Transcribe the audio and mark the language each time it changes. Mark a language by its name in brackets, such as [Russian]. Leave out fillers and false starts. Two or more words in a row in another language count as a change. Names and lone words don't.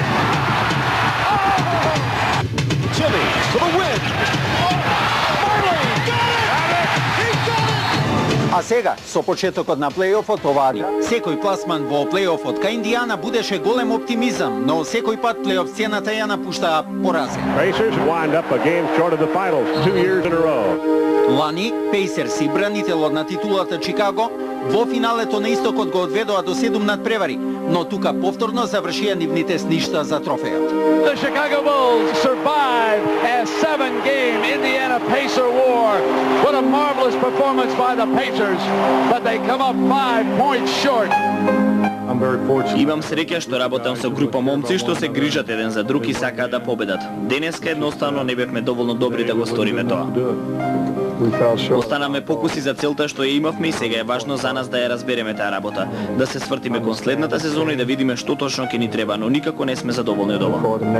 [English] Oh! Jimmy for the win. Marley got it! He got it! [Macedonian] А сега, со почетокот на плејофот, товари. Секој пласман во плејофот кај Индијана будеше голем оптимизам, но секој пат плејоф сцената ја напуштаа поразен. [English] Pacers wind up a game short of the finals 2 years in a row. [Macedonian] Лани, Пейсерс и бранителот на титулата Чикаго во финалето на истокот го одведоа до 7 надпревари, но тука повторно завршија нивните сништа за трофејот. [English] The Chicago Bulls survive a 7-game Indiana Pacer war. What a marvelous performance by the Pacers, but they come up 5 points short. [Macedonian] Имам среќа што работам со група момци што се грижат еден за друг и сакаат да победат. Денеска едноставно не бевме доволно добри да го сториме тоа. Останаме покуси за целта што ја имавме и сега е важно за нас да ја разбереме таа работа, да се свртиме кон следната сезона и да видиме што точно ќе ни треба, но никако не сме задоволни од ова.